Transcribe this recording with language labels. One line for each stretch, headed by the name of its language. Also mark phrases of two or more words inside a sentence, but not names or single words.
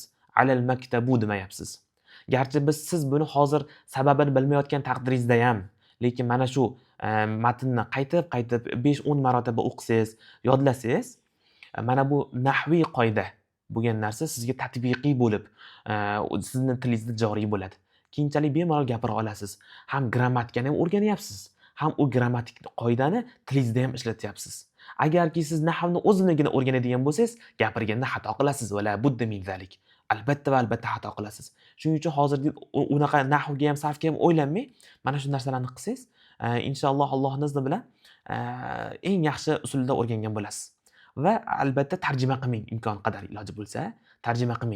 Uzbek: Alal maktabu demayapsiz. Garchi siz buni hozir sababini bilmayotgan taqdiringizda ham, lekin mana shu matnni qaytib 5-10 marotaba o'qisangiz, yodlasangiz, mana bu nahviy qoida bo'lgan narsa sizga tatbiqiy bo'lib, sizni tilingizda joriy bo'ladi. Keyinchalik bemalol gapira olasiz. Ham grammatikani ham o'rganyapsiz, ham u grammatik qoidani tilingizda ham ishlatyapsiz. Agarki siz nahvni o'zinigina o'rganadigan bo'lsangiz, gapirganda xato qilasiz va
Arabic: لا بد من ذلك.
Uzbek: Albatta va albatta xato qilasiz. Shuning uchun hozirgi unaqa nahvga ham, sarfga ham o'ylanmay, mana shu narsalarni qilsangiz, inshaalloh Allohning izni bilan eng yaxshi usulda o'rgangan bo'lasiz. Va albatta tarjima qilmang, imkon qadar iloji bo'lsa, tarjima qilmang.